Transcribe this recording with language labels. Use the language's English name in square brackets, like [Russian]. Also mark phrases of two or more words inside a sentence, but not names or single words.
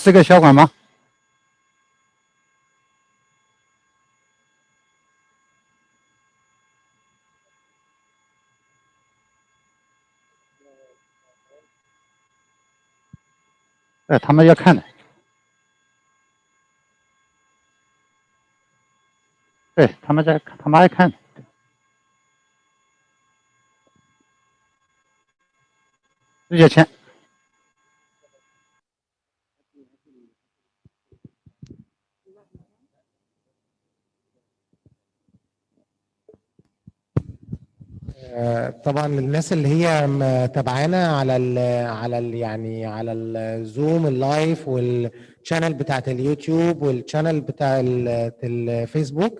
[Chinese] 是一个小管吗？他们要看的。对，他们爱看的。直接签。 [Arabic] طبعا الناس اللي هي متابعانا على [English] Zoom live [Arabic] والشانل بتاعت اليوتيوب والشانل بتاع الفيسبوك.